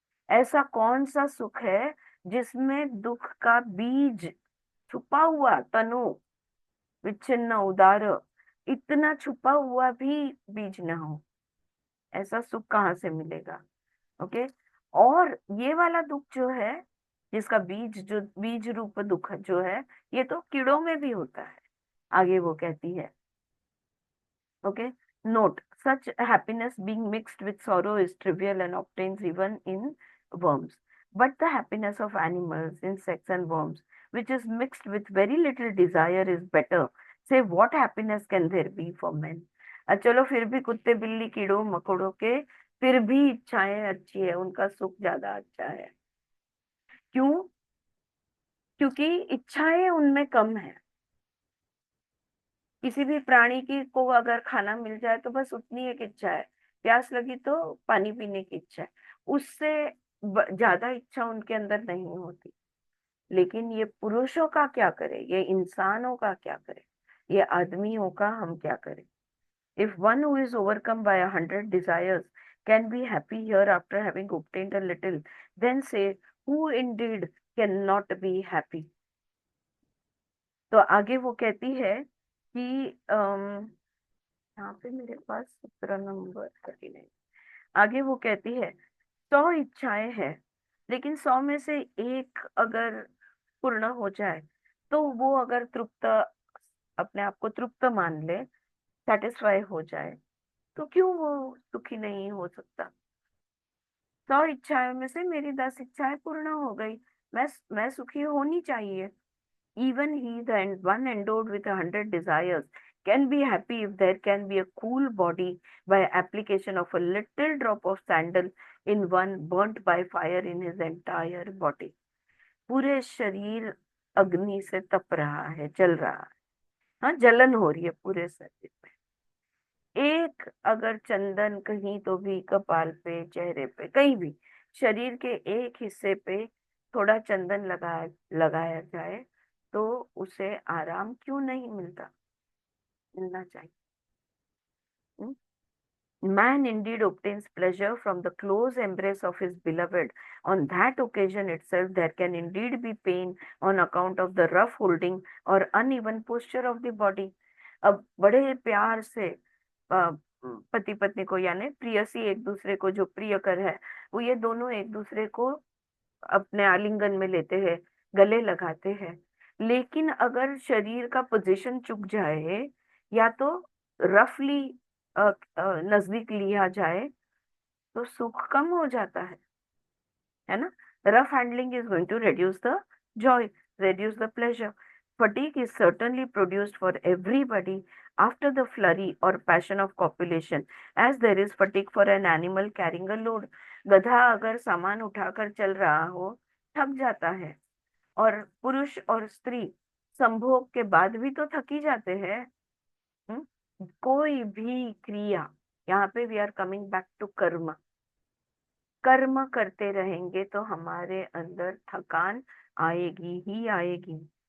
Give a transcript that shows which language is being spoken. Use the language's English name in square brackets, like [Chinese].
[Hindi] ऐसा कौन सा सुख है जिसमें दुख का बीज छुपा हुआ, तनु विच्छिन्न उदार, इतना छुपा हुआ भी बीज न हो? ऐसा सुख कहाँ से मिलेगा? ओके। और ये वाला दुख जो है, जिसका बीज, जो बीज रूप दुख जो है, ये तो कीड़ों में भी होता है, आगे वो कहती है। [English] Okay, note, such happiness being mixed with sorrow is trivial and obtains even in worms. But the happiness of animals, insects and worms, which is mixed with very little desire, is better. Say, what happiness can there be for men? [Hindi] चलो फिर भी कुत्ते बिल्ली कीड़ों मकोड़ों के फिर भी इच्छाएं अच्छी है, उनका सुख ज्यादा अच्छा है। क्यों? क्योंकि इच्छाएं उनमें कम है। किसी भी प्राणी की को अगर खाना मिल जाए तो बस उतनी एक इच्छा है प्यास लगी तो पानी पीने की इच्छा है, उससे ज्यादा इच्छा उनके अंदर नहीं होती। लेकिन ये पुरुषों का क्या करे, ये इंसानों का क्या करे, ये आदमियों का हम क्या करें? [English] If one who is overcome by 100 desires can be happy here after having obtained a little, then say, who indeed cannot be happy? [Hindi] तो आगे वो कहती है कि यहाँ पे मेरे पास 17 नंबर 39, आगे वो कहती है 100 इच्छाएं हैं, लेकिन 100 में से एक अगर पूर्ण हो जाए, तो वो अगर तृप्त, अपने आप को तृप्त मान ले, सेटिस्फाई हो जाए, तो क्यों वो सुखी नहीं हो सकता? 100 इच्छाओं में से मेरी 10 इच्छाएं पूर्ण हो गई, मैं सुखी होनी चाहिए। [English] Even he, the one endowed with 100 desires, can be happy if there can be a cool body by application of a little drop of sandal in one burnt by fire in his entire body. [Hindi] पूरे शरीर अग्नि से तप रहा है, जल रहा है, हाँ, जलन हो रही है पूरे शरीर में। एक अगर चंदन कहीं तो भी कपाल पे, चेहरे पे, कहीं भी शरीर के एक हिस्से पे थोड़ा चंदन लगाया जाए, तो उसे आराम क्यों नहीं मिलना चाहिए? [English] Man indeed obtains pleasure from the close embrace of his beloved. On that occasion itself, there can indeed be pain on account of the rough holding or uneven posture of the body. [Hindi] अब बड़े प्यार से पति पत्नी को, यानी प्रियसी एक दूसरे को, जो प्रियकर है, वो ये दोनों एक दूसरे को अपने आलिंगन में लेते हैं, गले लगाते हैं। लेकिन अगर शरीर का पोजीशन चुक जाए या तो रफली नजदीक लिया जाए, तो सुख कम हो जाता है ना? [English] Rough handling is going to reduce the joy, reduce the pleasure. Fatigue is certainly produced for everybody after the flurry or passion of copulation, as there is fatigue for an animal carrying a load. [Hindi] गधा अगर सामान उठाकर चल रहा हो, थक जाता है, और पुरुष और स्त्री संभोग के बाद भी तो थकी जाते हैं। कोई भी क्रिया, यहाँ पे [English] we are coming back to [Hindi] कर्म, कर्म करते रहेंगे तो हमारे अंदर थकान आएगी ही आएगी।